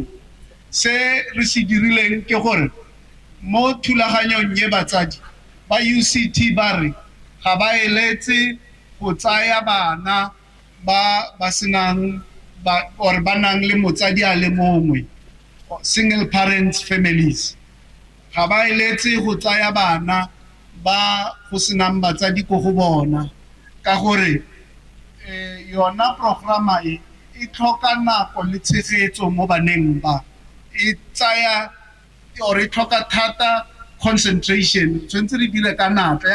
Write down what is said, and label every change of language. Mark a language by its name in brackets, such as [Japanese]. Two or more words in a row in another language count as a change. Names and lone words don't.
[Tswana] Se re se dirileng ke gore mo thulaganyong ye batsadi ba UCT ba re ga ba eletse go tsaya bana ba senang or ba nang le motsadi a le mongwe [English] single parents families. [Tswana] Ga ba eletse go tsaya bana ba go senang batsadi ko go bona ka gore yona programa e tlhoka nako le tshegetso mo baneng ba e tsaya or e tlhoka thata concentration tshwantse re dire ka natla.